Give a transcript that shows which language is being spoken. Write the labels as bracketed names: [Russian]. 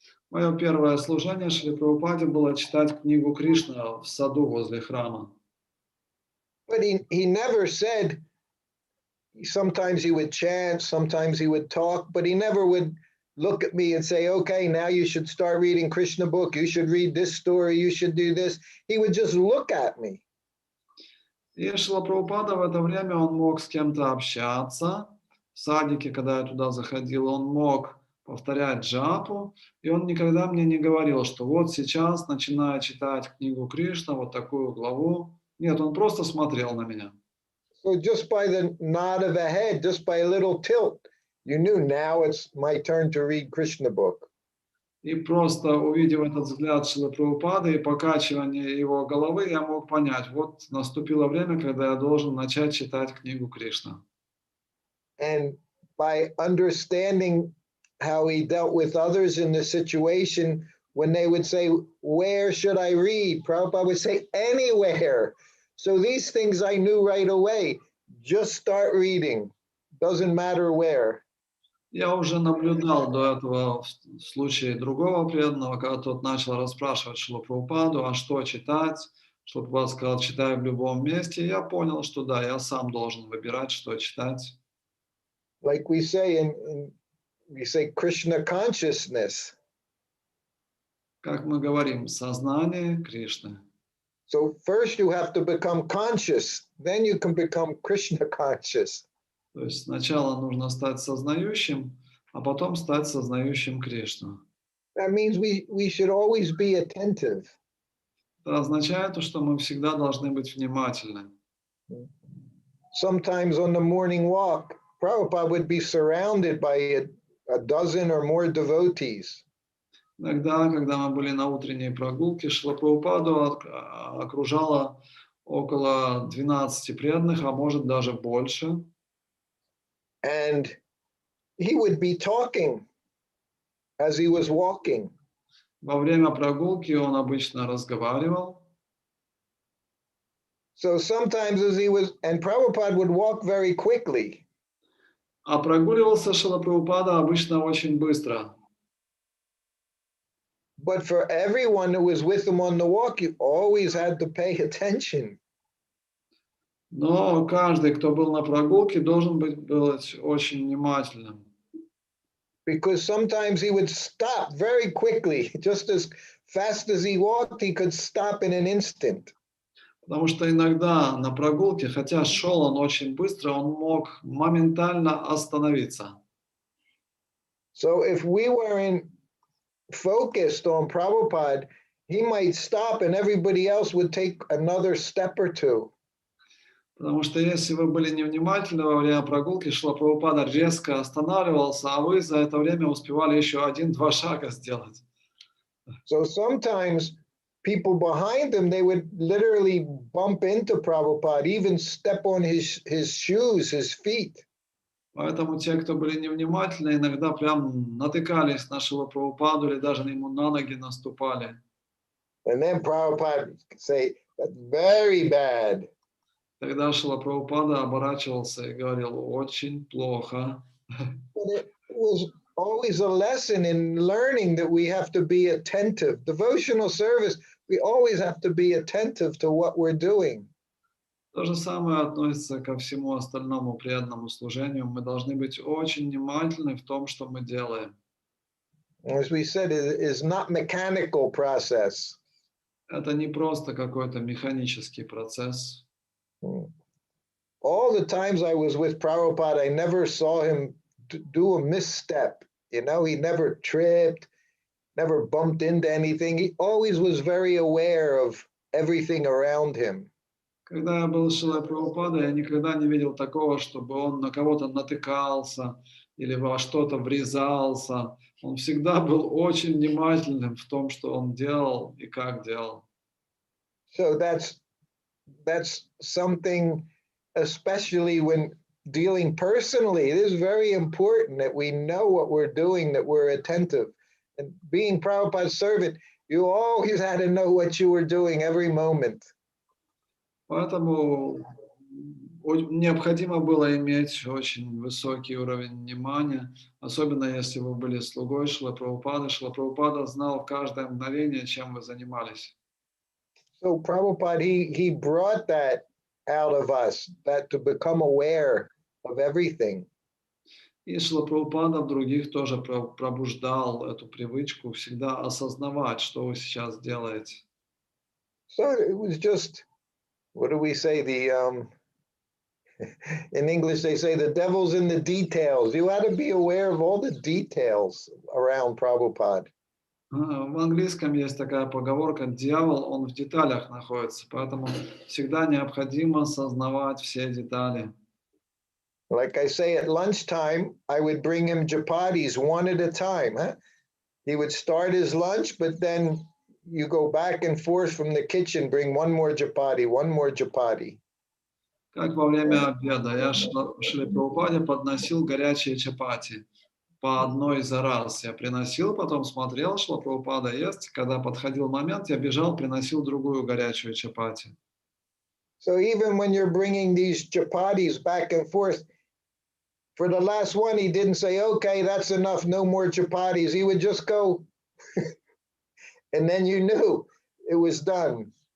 [Russian] Мое первое служение Шриле Прабхупаде было читать книгу Кришна в саду возле храма. [English] But he never said, sometimes he would chant, sometimes he would talk, but he never would look at me and say, okay, now you should start reading Krishna book, you should read this story, you should do this. He would just look at me. [Russian] И Шрила Прабхупада в это время, он мог с кем-то общаться. В садике, когда я туда заходил, он мог повторять джапу, и он никогда мне не говорил, что вот сейчас начинаю читать книгу Кришна, вот такую главу. Нет, он просто смотрел на меня. [English] So just by the nod of the head, just by a little tilt, you knew now it's my turn to read Krishna book. [Russian] И просто увидев этот взгляд Шрилы Прабхупады и покачивание его головы, я мог понять, вот наступило время, когда я должен начать читать книгу Кришна. [English] And by understanding how he dealt with others in the situation, when they would say, where should I read? Prabhupada would say, anywhere. So these things I knew right away. Just start reading. Doesn't matter where. [Russian] Я уже наблюдал до этого в случае другого преданного, когда тот начал расспрашивать Шрилу Прабхупаду, а что читать. Шрила Прабхупада сказал, читай в любом месте. И я понял, что да, я сам должен выбирать, что читать. [English] Like we say we say Krishna consciousness. [Russian] Как мы говорим, сознание Кришны. [English] So first you have to become conscious, then you can become Krishna conscious. [Russian] То есть сначала нужно стать сознающим, а потом стать сознающим Кришну. [English] That means we should always be attentive. [Russian] Это означает, что мы всегда должны быть внимательны. [English] Sometimes on the morning walk, Prabhupada would be surrounded by a dozen or more devotees. [Russian] Иногда, когда мы были на утренней прогулке, Шрила Прабхупаду окружало около 12 преданных, а может даже больше. [English] And he would be talking as he was walking. [Russian] Во время прогулки он обычно разговаривал. [English] So sometimes and Prabhupada would walk very quickly. [Russian] А прогуливался Шрила Прабхупада обычно очень быстро. [English] But for everyone who was with him on the walk, you always had to pay attention. [Russian] Но каждый, кто был на прогулке, должен быть очень внимательным. [English] Because sometimes he would stop very quickly, just as fast as he walked, he could stop in an instant. [Russian] Потому что иногда на прогулке, хотя шел он очень быстро, он мог моментально остановиться. [English] So if we weren't focused on Prabhupada, he might stop and everybody else would take another step or two. [Russian] Потому что если вы были невнимательны во время прогулки, Шрила Прабхупада резко останавливался, а вы за это время успевали еще 1-2 шага сделать. [English] So sometimes people behind him, they would literally bump into Prabhupada, even step on his shoes, his feet. [Russian] Поэтому те, кто были невнимательны, иногда прям натыкались на Шрилу Прабхупаду или даже ему на ноги наступали. [English] And then Prabhupada would say, that's very bad. [Russian] Тогда Шрила Прабхупада оборачивался и говорил, очень плохо. [English] But it was always a lesson in learning that we have to be attentive. Devotional service, we always have to be attentive to what we're doing. [Russian] То же самое относится ко всему остальному преданному служению. Мы должны быть очень внимательны в том, что мы делаем. [English] As we said, it is not mechanical process. [Russian] Это не просто какой-то механический процесс. [English] All the times I was with Prabhupada, I never saw him do a misstep. You know, he never tripped, never bumped into anything. He always was very aware of everything around him. [Russian] Когда я был с Шрилой Прабхупадой, я никогда не видел такого, чтобы он на кого-то натыкался или во что-то врезался. Он всегда был очень внимательным в том, что он делал и как делал. [English] So that's something, especially when dealing personally, it is very important that we know what we're doing, that we're attentive. And being Prabhupada's servant, you always had to know what you were doing every moment. [Russian] Поэтому необходимо было иметь очень высокий уровень внимания, особенно если вы были слугой Шрилы Прабхупады. Шрила Прабхупада знал в каждое мгновение, чем вы занимались. [English] So Prabhupada, he brought that out of us, that to become aware of everything. [Russian] И Шрила Прабхупада в других тоже пробуждал эту привычку всегда осознавать, что вы сейчас делаете. [English] So it was just, what do we say? In English, they say the devil's in the details. You had to be aware of all the details around Prabhupada. [Russian] В английском есть такая поговорка: дьявол, он в деталях находится, поэтому всегда необходимо осознавать все детали. [English] Like I say, at lunchtime, I would bring him chapatis one at a time. Huh? He would start his lunch, but then you go back and forth from the kitchen, bring one more chapati, one more chapati. [Russian] Как во время обеда я Шриле Прабхупаде подносил горячие чапати по одной за раз. Я приносил, потом смотрел, Шрила Прабхупада ест. Когда подходил момент, я бежал, приносил другую горячую чапати. [English] So even when you're bringing these chapatis back and forth, for the last one, he didn't say, okay, that's enough, no more chapatis. He would just go, and then you knew it was done.